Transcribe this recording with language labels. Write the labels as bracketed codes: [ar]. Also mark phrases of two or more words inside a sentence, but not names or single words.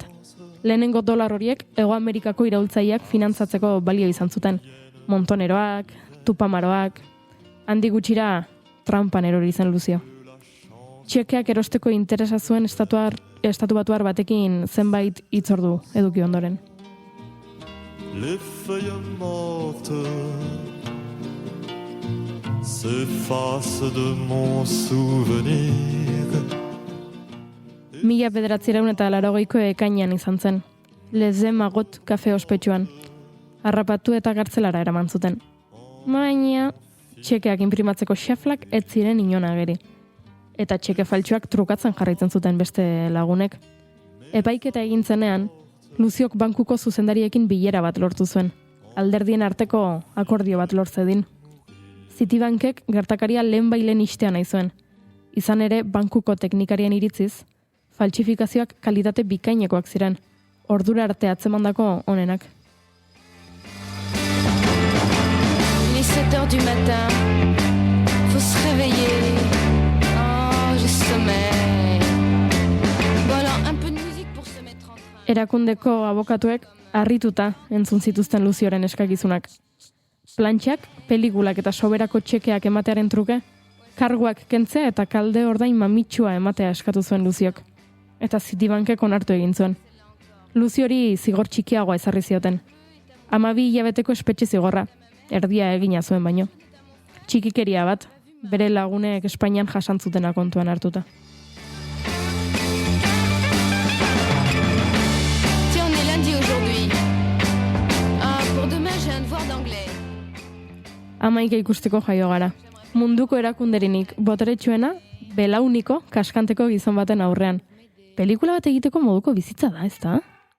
[eu] Lehenengo dolar horiek Hego Amerikako iraultzaileak finantzatzeko balio izan zuten. Montoneroak, tupamaroak, handi gutxira trampan erori zen Luzio. Txekeak erosteko interesa zuen estatu batuar batekin zenbait hitzordu eduki ondoren. [fr] Les feuilles mortes s'effacent de mon souvenir. [eu] 1980ko ekainean izan zen. Leze Magot kafe ospetsuan. Harrapatu eta gartzelara eraman zuten. Baina, txekeak inprimatzeko xaflak ez ziren inon ageri. Eta txeke faltsuak trukatzen jarraitzen zuten beste lagunek. Epaiketa egin zenean, Luziok bankuko zuzendariekin bilera bat lortu zuen. Alderdien arteko akordio bat lortzedin. Citibankek gertakaria lehenbailen istea nahi zuen. Izan ere, bankuko teknikarien iritziz, faltsifikazioak kalitate bikainekoak ziren, ordura arte atzemandako onenak. [fr] Il est 7h du matin, faut se réveiller, oh, j'ai sommeil, bon alors un peu de musique pour se mettre en train. [eu] Erakundeko abokatuek harrituta entzun zituzten Luzioren eskakizunak. Plantxak, pelikulak eta soberako txekeak ematearen truke, karguak kentzea eta kalde ordain mamitsua ematea eskatu zuen Luziok. Eta Citibankek onartu egin zuen. Luziori zigor txikiagoa ezarri zioten. 12 hilabeteko espetxe zigorra, erdia egina zuen baino. Txikikeria bat, bere lagunek Espainian jasantzutena kontuan hartuta. [fr] Tiens, on est lundi aujourd'hui. Ah, pour demain j'ai un devoir d'anglais. [eu] Amaika ikusteko jaio gara. Munduko erakunderinik boteretsuena, belauniko kaskanteko gizon baten aurrean. Pelikula bat egiteko moduko bizitza da, ezta?